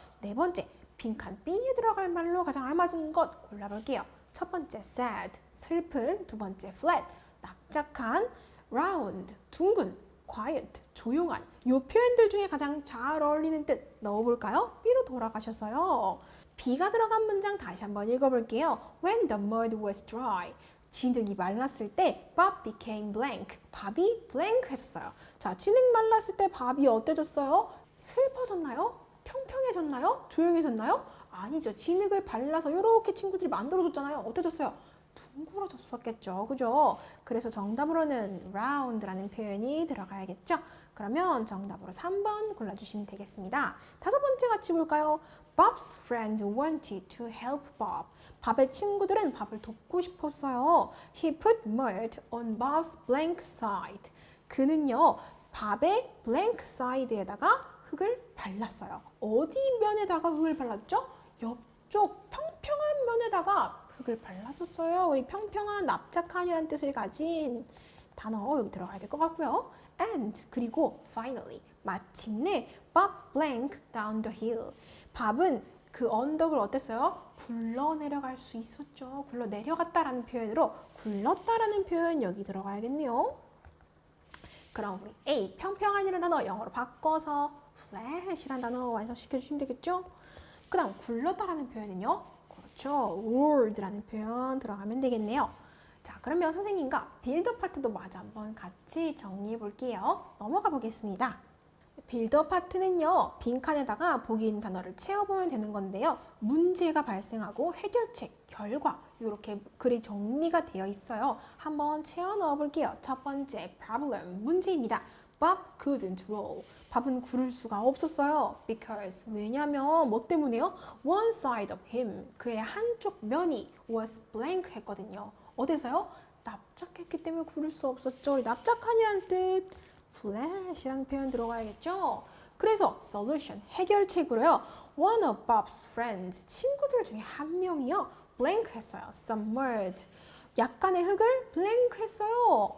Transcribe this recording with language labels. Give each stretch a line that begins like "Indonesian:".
Korean: 네 번째, 빈칸 B에 들어갈 말로 가장 알맞은 것 골라볼게요. 첫 번째, sad, 슬픈. 두 번째, flat, 납작한. round, 둥근. quiet, 조용한. 이 표현들 중에 가장 잘 어울리는 뜻 넣어볼까요? B로 돌아가셔서요. B가 들어간 문장 다시 한번 읽어볼게요.
English: When the mud was dry,
Korean: 진흙이 말랐을 때
English: Bob became blank.
Korean: 밥이 blank 해졌어요. 자, 진흙 말랐을 때 밥이 어때졌어요? 슬퍼졌나요? 평평해졌나요? 조용해졌나요? 아니죠. 진흙을 발라서 이렇게 친구들이 만들어줬잖아요. 어때졌어요? 둥그러졌었겠죠. 그죠? 그래서 정답으로는 round라는 표현이 들어가야겠죠. 그러면 정답으로 3번 골라주시면 되겠습니다. 다섯 번째 같이 볼까요?
English: Bob's friends wanted to help Bob.
Korean: 밥의 친구들은 밥을 돕고 싶었어요.
English: He put mud on Bob's blank side.
Korean: 그는요, 밥의 blank side에다가 흙을 발랐어요. 어디 면에다가 흙을 발랐죠? 옆쪽 평평한 면에다가 흙을 발랐었어요. 우리 평평한, 납작한이라는 뜻을 가진 단어 여기 들어가야 될 것 같고요.
English: And 그리고 finally 마침내 Bob blank down the hill.
Korean: 밥은 그 언덕을 어땠어요? 굴러 내려갈 수 있었죠. 굴러 내려갔다라는 표현으로 굴렀다라는 표현 여기 들어가야겠네요. 그럼 우리 A 평평한이라는 단어 영어로 바꿔서 flat이라는 단어 완성시켜 주시면 되겠죠? 그 다음 굴렀다라는 표현은요. 그렇죠. roared라는 표현 들어가면 되겠네요. 자, 그러면 선생님과 빌더 파트도 마저 한번 같이 정리해 볼게요. 넘어가 보겠습니다. 빌더 파트는요, 빈칸에다가 보기 있는 단어를 채워보면 되는 건데요. 문제가 발생하고 해결책, 결과 이렇게 글이 정리가 되어 있어요. 한번 채워 넣어 볼게요. 첫 번째 problem, 문제입니다.
English: Bob couldn't roll.
Korean: 밥은 구를 수가 없었어요. Because, 왜냐면 뭐 때문에요?
English: One side of him,
Korean: 그의 한쪽 면이
English: was blank 했거든요.
Korean: 어디서요? 납작했기 때문에 구를 수 없었죠. 납작한이란 뜻, flat이라는 표현 들어가야겠죠. 그래서 solution, 해결책으로요.
English: One of Bob's friends,
Korean: 친구들 중에 한 명이요. blank 했어요.
English: Some mud,
Korean: 약간의 흙을 blank 했어요.